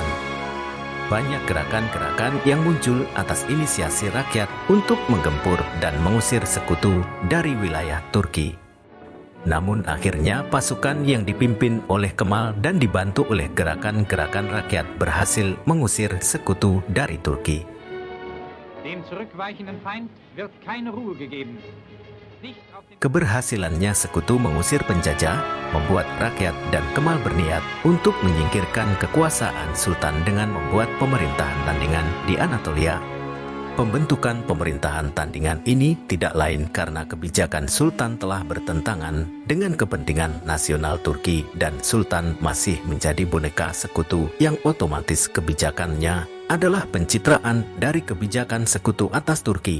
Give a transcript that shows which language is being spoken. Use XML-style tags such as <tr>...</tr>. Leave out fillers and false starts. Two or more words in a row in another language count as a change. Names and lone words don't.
<id>Banyak gerakan-gerakan yang muncul atas inisiasi rakyat untuk menggempur dan mengusir sekutu dari wilayah Turki. Namun akhirnya pasukan yang dipimpin oleh Kemal dan dibantu oleh gerakan-gerakan rakyat berhasil mengusir sekutu dari Turki.</id> <de>Dem zurückweichenden Feind wird keine Ruhe gegeben.</de> <id>Keberhasilannya sekutu mengusir penjajah, membuat rakyat dan Kemal berniat untuk menyingkirkan kekuasaan sultan dengan membuat pemerintahan tandingan di Anatolia. Pembentukan pemerintahan tandingan ini tidak lain karena kebijakan sultan telah bertentangan dengan kepentingan nasional Turki dan sultan masih menjadi boneka sekutu yang otomatis kebijakannya adalah pencitraan dari kebijakan sekutu atas Turki.</id>